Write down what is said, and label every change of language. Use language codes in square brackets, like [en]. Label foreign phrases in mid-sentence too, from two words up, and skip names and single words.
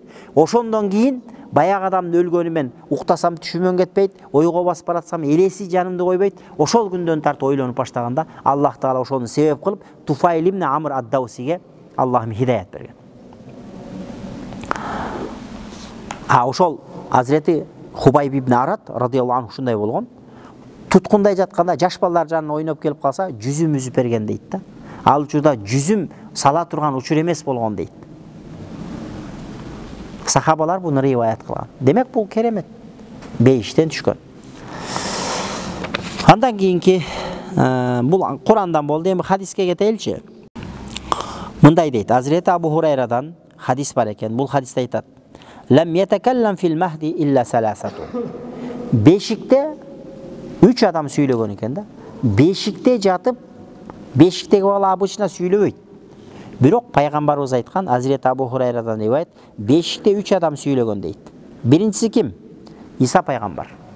[ky] Ошондон кийин баягы адамдын өлгөнү мен уктасам түшүмөн кетпейт, ойго басып баратсам элеси жанымды койбойт. Ошол күндөн тартып ойлонуп баштаганда Аллах Таала ошону себеп кылып Туфайл ибн Амр ад-Даусиге Аллахым хидаят берген. Ошол Азирети Хубайб ибн Арат [ar] رضي الله عنه [ky] ушундай болгон. Туткундай жатканда жаш балдар жанына ойноп келип калса, жүзүм үзүп берген дейт да. Ал учурда жүзүм сала турган учур эмес болгон дейт. Сахабалар буну риваят кылган. Демек бул керемет. Бейиштен түшкөн. Андан кийинки бул Курандан болду. Эми хадиске кетеличи. Мындай дейт. Азирети Абу Хурайрадан хадис бар экен. Бул хадисте айтат: [ar] "لم يتكلم في المهد إلا ثلاثة." [ky] Бешикте 3 адам сүйлөгөн экен да. Бешикте жатып, бешиктеги бала обычно сүйлөбөйт. Бирок пайгамбарыбыз айткан, Азирет Абу Хурайрадан риваят, бешикте 3 адам сүйлөгөн дейт. Биринчиси ким? Иса пайгамбар.